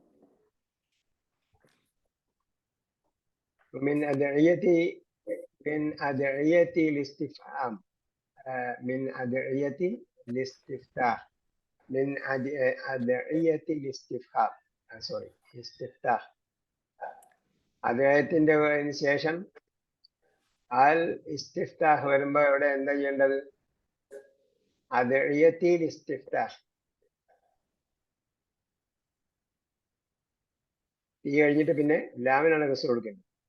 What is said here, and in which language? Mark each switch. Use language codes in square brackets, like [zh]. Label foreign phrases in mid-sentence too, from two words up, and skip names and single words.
[ar] ومن أدعية الاستفهام من أدعية الاستفتاح من أدعية الاستفهام استفتاح. [ml] അദ്വയത്തിന്റെ ശേഷം [ar] الاستفتاح [ml] വരുമ്പോൾ ഇവിടെ എന്താ ചെയ്യേണ്ടത്? [ar] أدعية الاستفتاح [ml] ഈ കഴിഞ്ഞിട്ട് പിന്നെ ലാമിനാണ് കസ്ർ കൊടുക്കേണ്ടത്.